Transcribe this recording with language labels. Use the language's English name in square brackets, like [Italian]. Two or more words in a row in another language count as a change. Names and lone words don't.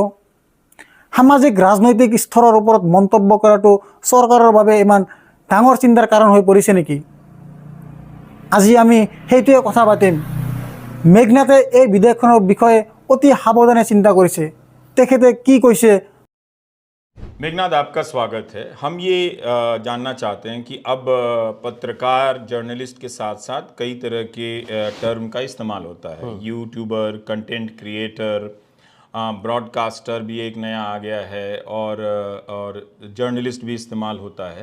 [Assamese] সামাজিক ৰাজনৈতিক স্তৰৰ ওপৰত মন্তব্য কৰাটো চৰকাৰৰ বাবে ইমান ডাঙৰ চিন্তাৰ কাৰণ হৈ পৰিছে নেকি? আজি আমি সেইটোৱে কথা পাতিম। মেঘনাথে এই বিধেয়কখনৰ বিষয়ে অতি সাৱধানে চিন্তা কৰিছে। তেখেতে কি কৈছে? [Hindi] मेघनाथ, आपका स्वागत है। हम ये जानना चाहते हैं कि अब पत्रकार, जर्नलिस्ट के साथ साथ कई तरह के टर्म का इस्तेमाल होता है। [English] YouTuber, content creator, broadcaster [Hindi] भी एक नया आ गया है और जर्नलिस्ट भी इस्तेमाल होता है।